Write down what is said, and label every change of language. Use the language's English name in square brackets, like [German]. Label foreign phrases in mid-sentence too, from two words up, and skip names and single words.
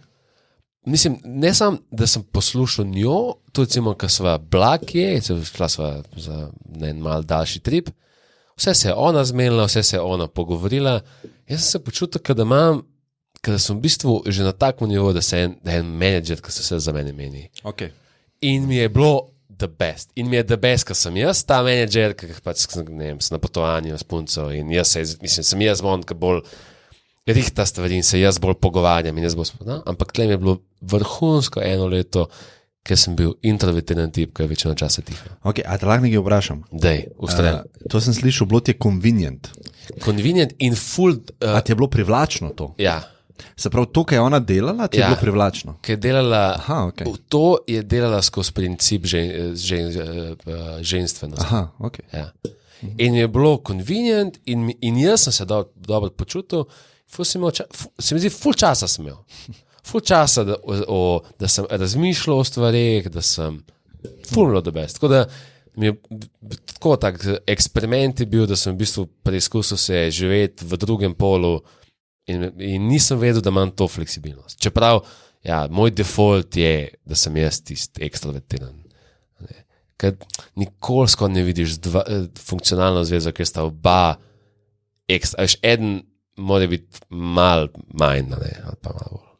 [Slovenian] Mislim, ne samo, da sem poslušal njo, tudi recimo, ko sva bila kje, šla sva za en mal daljši trip, vse se je ona zmenila, vse se je ona pogovorila. Jaz sem se počutil, da sem v bistvu že na takem nivoju, da je en menedžer, ki se vse za mene meni. Okay. In mi je bilo [English] the best. [Slovenian] In mi je [English] the best, [Slovenian] ker sem jaz ta menedžer, ker pač sem na potovanju s punco in sem jaz on, ki bolj rihta stvari in se jaz bolj pogovarjam in jaz bolj spodam. Ampak tle mi je bilo vrhunsko 1 leto, ker sem bil introvertiran tip, ki je večino časa tiho. Ok, a te lahko nekaj vprašam? Dej, ustrel. To sem slišal, bilo ti je convenient. Convenient in full... A ti je bilo privlačno to? Ja. Se pravi, to, kaj je ona delala, ti je bilo privlačno? Kaj je delala... Aha, ok. To je delala skozi princip ženstvenosti. Aha, ok. Ja. In je bilo convenient in jaz sem se dobro počutil. Se mi zdi, ful časa sem imel. Ful časa, da sem razmišljal o stvarih, da sem ful bilo [English] the best. [Slovenian] Tako da mi je tak eksperiment je bil, da sem v bistvu preizkusil se živeti v drugem polu in nisem vedel, da imam to fleksibilnost. Čeprav, ja, moj default je, da sem jaz tisti ekstrovertiran. Ker nikoli skoro ne vidiš funkcionalno zvezo, ker sta oba eden mora biti malo manj, ali pa malo bolj.